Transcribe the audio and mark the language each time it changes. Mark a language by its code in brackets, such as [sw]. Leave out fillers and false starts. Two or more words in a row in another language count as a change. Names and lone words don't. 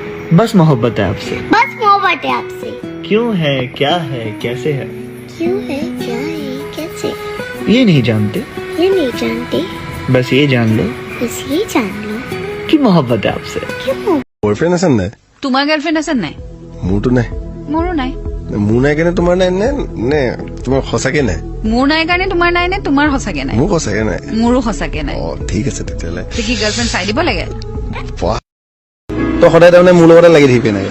[hi] बस मोहब्बत है आपसे। बस मोहब्बत है आपसे। क्यों है, क्या है, कैसे है, क्यों है, क्या है, कैसे, ये नहीं जानते, ये नहीं जानते, बस ये जान लो बस ये जान लो कि मोहब्बत है आपसे। क्यों। [as] বয়ফ্ৰেণ্ড আছে নাই? তোমাৰ গাৰ্লফ্ৰেণ্ড আছে নাই? মোৰতো নাই। মোৰো নাই। মোৰ নাই কাৰণে তোমাৰ নাই নে নে তোমাৰ সঁচাকে নাই? মোৰ নাই কাৰণে তোমাৰ নাই নে তোমাৰ সঁচাকে নাই? মোৰ সঁচাকে নাই। মোৰো সঁচাকে নাই। ঠিক আছে তেতিয়াহ'লে। কি গাৰ্লফ্ৰেণ্ড চাই দিব লাগে? তো সদায় তাৰমানে মোৰ লগতে লাগি থাকিবি নাই?